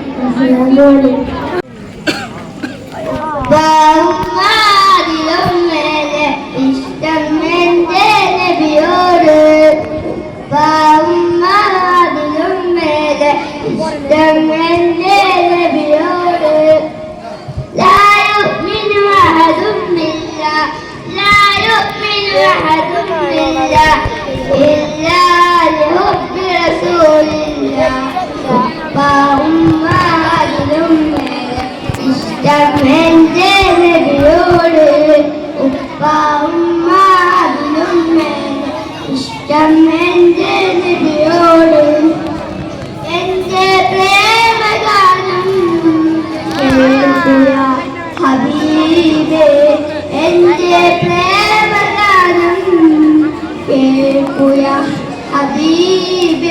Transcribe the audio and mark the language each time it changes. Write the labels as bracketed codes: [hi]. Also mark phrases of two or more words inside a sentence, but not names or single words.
[ml] ബഹുമാനിലും മേലെ ഇഷ്ടം എന്റെ നബിയോട്. ബഹുമാനിലും മേലെ ഇഷ്ടം എന്റെ നബിയോട്. [ar] لا يؤمن أحدهم بالله لا يؤمن أحدهم بالله إلا لحب رسول الله. [ml] ഉപ്പാവും ഇഷ്ടം എന്റെ നബിയോട്. ഉപ്പാവും ഇഷ്ടം എന്റെ നബിയോട്. എന്റെ പ്രേമഗാനം ഹബീബേ എന്റെ പ്രേമഗാനം കേൾക്കുക ഹബീബേ.